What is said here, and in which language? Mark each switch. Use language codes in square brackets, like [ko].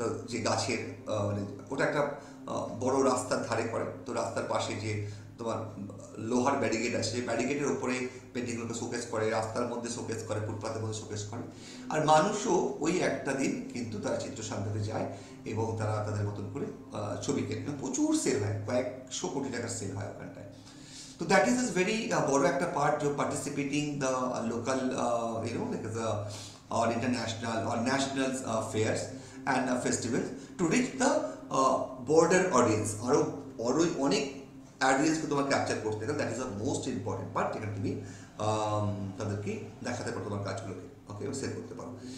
[bn] যে গাছের মানে ওটা একটা বড় রাস্তার ধারে করে, তো রাস্তার পাশে যে তোমার লোহার ব্যারিকেড আছে, ব্যারিকেডের ওপরে পেন্টিংগুলোকে শোকেস করে, রাস্তার মধ্যে শোকেস করে, ফুটপাতের মধ্যে শোকেস করে। আর মানুষও ওই একটা দিন কিন্তু তারা চিত্রশান্তিতে যায় এবং তারা তাদের মতন করে ছবি কেনে। প্রচুর সেল হয়, কয়েকশো কোটি টাকার সেল হয় ওখানটায়। [en] তো that is very [bn] বড় একটা [en] Part, participating the local like the or international or national fairs and festivals to reach the border audience. [bn] আরো অনেক অডিয়েন্সকে তোমার ক্যাপচার করতে গেলে [en] that is the most important part, [bn] যেখানে তুমি তাদেরকে দেখাতে পারো তোমার কাজগুলোকে, ওকে, সেল করতে পারো।